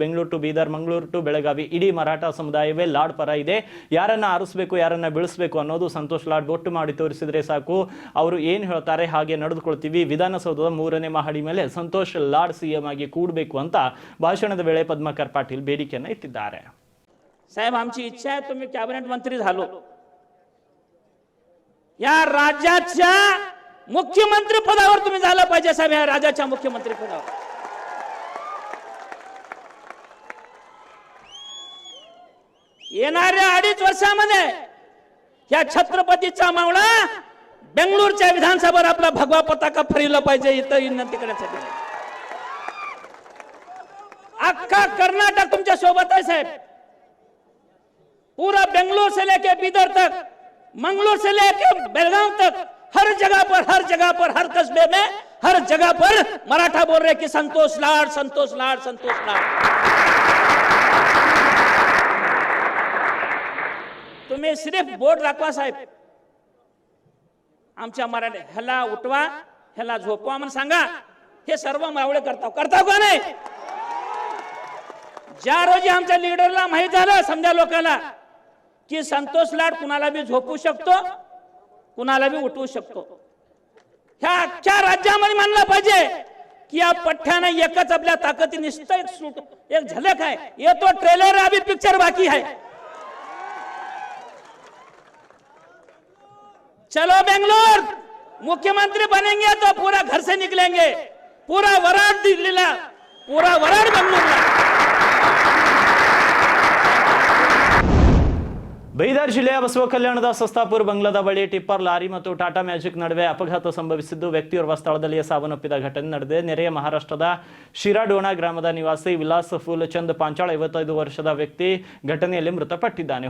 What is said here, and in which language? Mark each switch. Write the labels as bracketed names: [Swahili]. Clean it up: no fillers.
[Kannada] Bengaluru to Bidar, Mangaluru to Belagavi, ಇಡೀ ಮರಾಠ ಸಮುದಾಯವೇ ಲಾಡ್ ಪರ ಇದೆ. ಯಾರನ್ನ ಆರಿಸಬೇಕು, ಯಾರನ್ನ ಬೆಳೆಸಬೇಕು ಅನ್ನೋದು ಸಂತೋಷ್ ಲಾಡ್ ಒಟ್ಟು ಮಾಡಿ ತೋರಿಸಿದ್ರೆ ಸಾಕು. ಅವರು ಏನ್ ಹೇಳ್ತಾರೆ ಹಾಗೆ ನಡೆದುಕೊಳ್ತೀವಿ. ವಿಧಾನಸೌಧದ 3ನೇ ಮಹಡಿ ಮೇಲೆ ಸಂತೋಷ್ ಲಾಡ್ ಸಿಎಂ ಆಗಿ ಕೂಡಬೇಕು ಅಂತ ಭಾಷಣದ ವೇಳೆ ಪದ್ಮಕರ್ ಪಾಟೀಲ್ ಬೇಡಿಕೆಯನ್ನು ಇಟ್ಟಿದ್ದಾರೆ. [Marathi] साहेब आमची इच्छा आहे तुम्ही कॅबिनेट मंत्री झालो. या राज्याच्या मुख्यमंत्री पदावर तुम्ही झालं पाहिजे साहेब. या राज्याच्या मुख्यमंत्री पदावर येणाऱ्या 2.5 वर्षामध्ये या छत्रपतीचा मावळा बेंगळूरच्या विधानसभेवर आपला भगवा पताका फरिवला पाहिजे. इथं विनंती करण्यासाठी अख्खा कर्नाटक तुमच्या सोबत आहे साहेब. [Hindi] पूरा बेंगलुरु से लेके बीदर तक, मंगलूर से लेके बेलगांव तक, हर जगह पर, हर कस्बे में, हर जगह पर मराठा बोल रहे कि संतोष लाड, संतोष लाड, संतोष लाड. [Marathi] तुम्ही सिर्फ बोर्ड दाखवा साहेब. आमच्या मराठी ह्याला उठवा, ह्याला झोपवा म्हणून सांगा. हे सर्व मावळे करताव का नाही? ज्या रोजी आमच्या लीडरला माहित झालं, समजा लोकांना की संतोष लाड कुणाला बी झोपू शकतो, कुणाला बी उठवू शकतो. ह्या अख्ख्या राज्यामध्ये मानलं पाहिजे की या पठ्ठ्याने एकच आपल्या ताकदी निश्चित एक [Hindi] झलक है. ये तो ट्रेलर, अभी पिक्चर बाकी है. चलो बेंगलोर, मुख्यमंत्री बनेंगे तो पूरा घर से निकलेंगे. [Marathi] पूरा वराड दिल्लीला, पूरा वराड बेंगलोरला. [Kannada] ಬೀದರ್ ಜಿಲ್ಲೆಯ ಬಸವ ಕಲ್ಯಾಣದ ಸಸ್ತಾಪುರ ಬಂಗ್ಲಾದ ಬಳಿ ಟಿಪ್ಪರ್ ಲಾರಿ ಮತ್ತು ಟಾಟಾ ಮ್ಯಾಜಿಕ್ ನಡುವೆ ಅಪಘಾತ ಸಂಭವಿಸಿದ್ದು ವ್ಯಕ್ತಿಯೋರ್ವ ಸ್ಥಳದಲ್ಲಿಯೇ ಸಾವನ್ನಪ್ಪಿದ ಘಟನೆ ನಡೆದಿದೆ. ನೆರೆಯ ಮಹಾರಾಷ್ಟ್ರದ ಶಿರಾಡೋಣ ಗ್ರಾಮದ ನಿವಾಸಿ ವಿಲಾಸ್ ಫೂಲಚಂದ್ ಪಾಂಚಾಳ್ 55 ವರ್ಷದ ವ್ಯಕ್ತಿ ಘಟನೆಯಲ್ಲಿ ಮೃತಪಟ್ಟಿದ್ದಾನೆ.